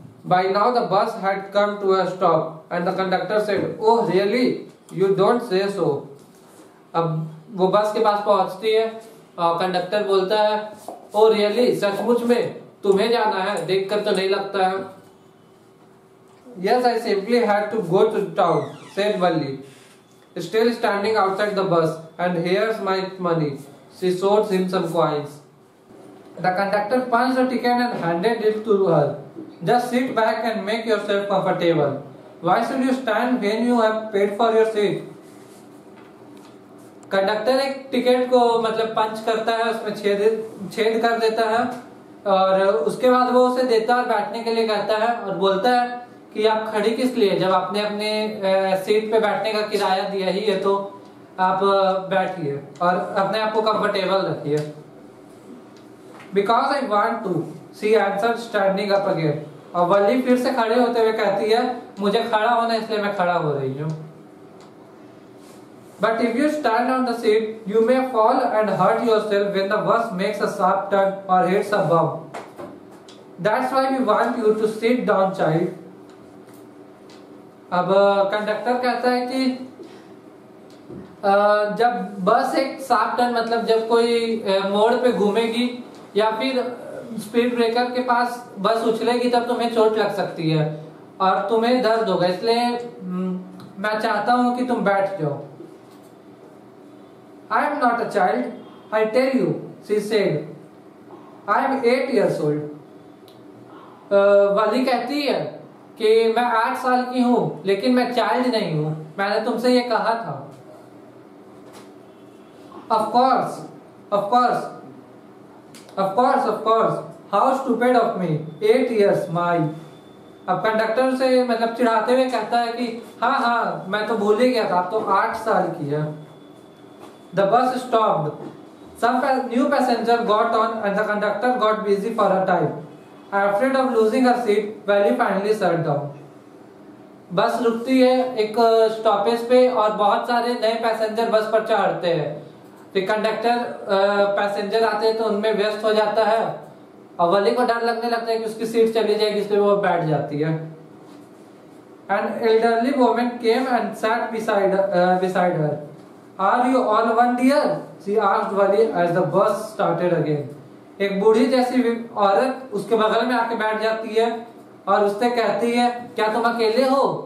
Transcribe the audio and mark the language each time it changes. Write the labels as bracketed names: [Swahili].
[English] By now the bus had come to a stop and the conductor said, "Oh really? You don't say so." [Hindi] अब वो बस के पास पहुंचती है और कंडक्टर बोलता है, [English] "Oh really? [Hindi] सचमुच में तुम्हें जाना है? देखकर तो नहीं लगता है." [English] "Yes, I simply had to go to town," said Valli, still standing outside the bus, "and here's my money." She showed him some coins. The conductor punched the ticket and handed it to her. "Just sit back and make yourself comfortable. Why should you stand when you have paid for your seat?" [Hindi] Conductor एक ticket को मतलब पंच करता है, उसमें छेद कर देता है और उसके बाद वो उसे देता है और बैठने के लिए कहता है और बोलता है कि आप खड़ी किस लिए, जब आपने अपने सीट पे बैठने का किराया दिया ही है तो आप बैठिए और अपने आप को कंफर्टेबल रखिए। [English] "Because I want to," she answered, standing up again. [Hindi] और वल्ली फिर से खड़े होते हुए कहती है, मुझे खड़ा होना इसलिए मैं खड़ा हो रही हूँ। [English] "But if you stand on the seat, you may fall and hurt yourself when the bus makes a sharp turn or hits a bump. That's why we want you to sit down, child." [Hindi] अब conductor कहता है कि जब बस एक sharp turn, मतलब जब कोई मोड़ पे घूमेगी या फिर स्पीड ब्रेकर के पास बस उछलेगी तब तुम्हें चोट लग सकती है और तुम्हें दर्द होगा, इसलिए मैं चाहता हूं कि तुम बैठ जाओ। [English] "I am not a child, I tell you," she said. "I am 8 years old." [Hindi] वाली कहती है कि मैं 8 साल की हूं लेकिन मैं चाइल्ड नहीं हूं, मैंने तुमसे ये कहा था। [English] "Of course, of course, of course, of course. How stupid of me. 8 years, my." [Hindi] अब कंडक्टर से मतलब चिढ़ाते हुए कहता है कि हाँ हाँ मैं तो भूल ही गया था, तो 8 साल की है। [English] The bus stopped, some new passenger got on and the conductor got busy for a time. Afraid of losing her seat, Valley finally sat down. [Hindi] बस रुकती है एक स्टॉपेज पे और बहुत सारे नए पैसेंजर बस पर चढ़ते हैं। फिर कंडक्टर पैसेंजर आते हैं तो उनमें व्यस्त हो जाता है और वली को डर लगने लगता है कि उसकी सीट चली जाएगी, इसलिए वो बैठ जाती है। [English] An elderly woman came and sat beside her. Are you all one dear? She asked Wali as the bus started again. [Hindi] एक बूढ़ी जैसी औरत उसके बगल में आके बैठ जाती है और उससे कहती है क्या तुम अकेले हो?